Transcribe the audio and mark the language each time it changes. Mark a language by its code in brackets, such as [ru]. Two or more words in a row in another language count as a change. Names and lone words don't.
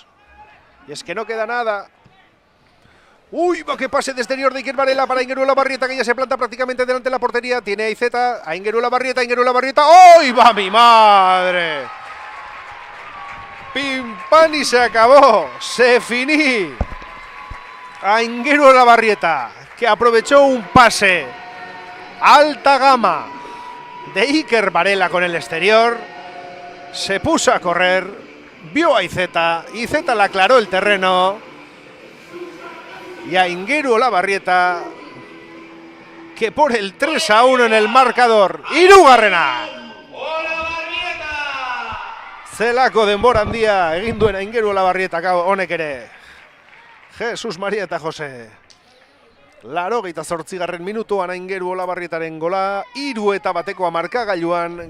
[es] Y es que no queda nada. Uy, va que pase de exterior de Iker Varela para Aingeru Olabarrieta, que ya se planta prácticamente delante de la portería. Tiene a Iceta, a Aingeru Olabarrieta, ¡oh! ¡Va mi madre! Pim pam y se acabó. [fr] Se finí. [es] Aingeru Olabarrieta, que aprovechó un pase alta gama de Iker Varela con el exterior, se puso a correr, vio a Iceta, Iceta le aclaró el terreno y a Aingeru Olabarrieta, que por el 3-1 en el marcador. [eu] Hirugarrena! Zelako denbora handia egin duen Aingeru Olabarrieta honek ere. Jesus Maria eta Jose. 88. minutuan Aingeru Olabarrietaren gola, 3-1 markagailuan.